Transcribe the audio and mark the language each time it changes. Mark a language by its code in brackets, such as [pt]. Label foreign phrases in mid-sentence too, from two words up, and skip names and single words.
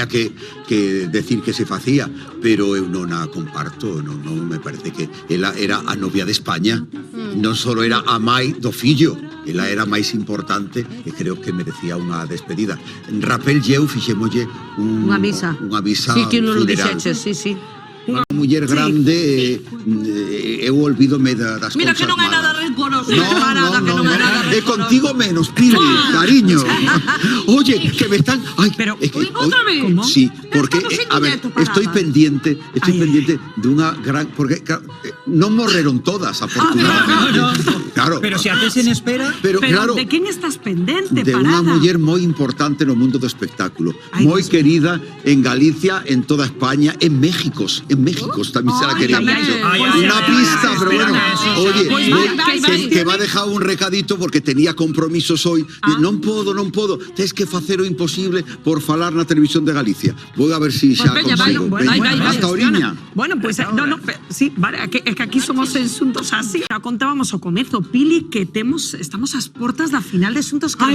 [gl] tiña que decir que se facía, pero eu non a comparto, non me parece que ela era a novia de España, non só era a mai do fillo, ela era máis importante e creo que merecía unha despedida. Rapel e eu fixémolle Unha misa. Sí, que non lo funeral. dixeches, sí. Unha muller grande, eu olvídome das Mira cousas que non é nada malas. rencoroso, No, camarada, que non é nada E rencoroso. contigo menos, Pili, cariño. [es] Oye, que me están... Ay, Pero, es que ¿otra vez? ¿Cómo? Sí, porque, Estamos a ver, en directo, parada. estoy [gl] pendiente dunha gran... Porque non morreron todas, afortunadamente. Claro. Pero se a tes en espera... Pero, Pero claro, de quen estás pendente, de unha Parada? muller moi importante no mundo do espectáculo, [es] Ay, [gl] moi [es] Dios mío. [gl] querida en Galicia, en toda España, en México tamén se la Ay, quería tamén. [es] mucho. Ay, Una pista, pero bueno, oye, Pues que va a dejar un recadito porque tenía compromisos hoy. [gl] Non podo, tes que facer o imposible por falar na televisión de Galicia. [es] Voy a ver si xa [gl] veña, [es] consigo. [gl] vai, Veña, vai, [es] hasta Oriña. Bueno, pues sí, vale, [gl] é que aquí somos Xuntos así. Já contábamos ao comezo, Pili, que estamos ás portas da final de Xuntos Ai,